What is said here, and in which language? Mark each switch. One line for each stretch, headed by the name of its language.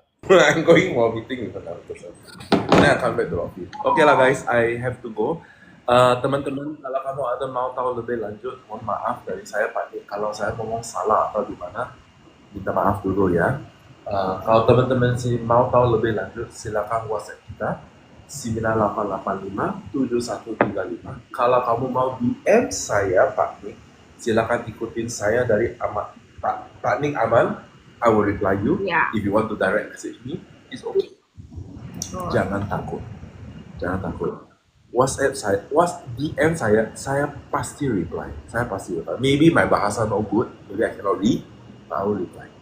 English: I'm going for meeting with another person. Then I come back to the office. Okay lah guys, I have to go.
Indonesian: Teman-teman, kalau kamu ada mau tahu lebih lanjut, mohon maaf dari saya Pak Dik. Kalau saya ngomong salah atau gimana, minta maaf dulu ya. Kalau teman-teman sih mau tahu lebih lanjut, silakan WhatsApp kita 98857135. Kalau kamu mau DM saya Pak Dik, silakan ikutin saya dari Pak Nik Aman.
English: I will reply you.
Indonesian: Ya.
English: If you want to direct message me, it's okay.
Indonesian: Jangan takut. WhatsApp saya, DM saya pasti reply.
English: Maybe my bahasa no good, maybe I cannot read, but I will reply.